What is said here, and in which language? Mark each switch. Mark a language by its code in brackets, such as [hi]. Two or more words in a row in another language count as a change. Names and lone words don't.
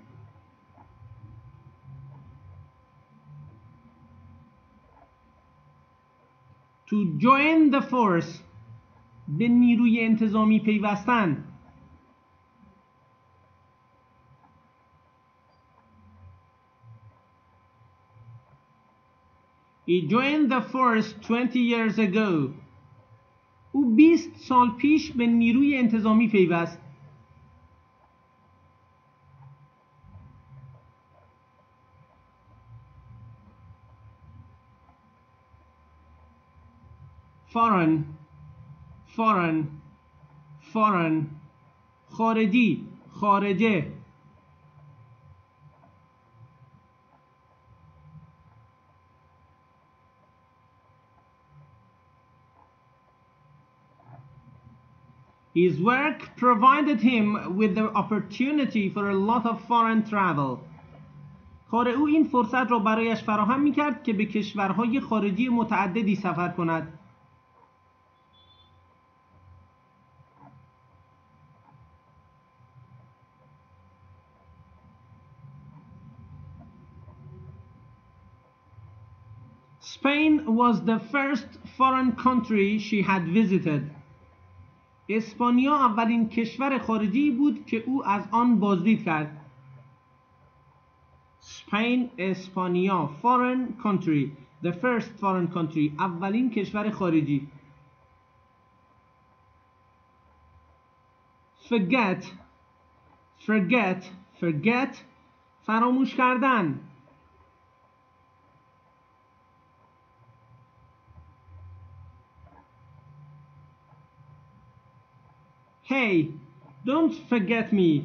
[en] To join the force [fa] به نیروی انتظامی پیوستن. [en] He joined the force 20 years ago. [fa] او 20 سال پیش به نیروی انتظامی پیوست. foreign خارجی، خارجه. [en] His work provided him with the opportunity for a lot of foreign travel. [fa] کار او این فرصت را برایش فراهم می‌کرد که به کشورهای خارجی متعددی سفر کند. [en] Spain was the first foreign country she had visited. [fa] اسپانیا اولین کشور خارجی بود که او از آن بازدید کرد. Spain، اسپانیا. [en] Foreign country، the first foreign country، [fa] اولین کشور خارجی. forget فراموش کردن. [en] Hey, don't forget me.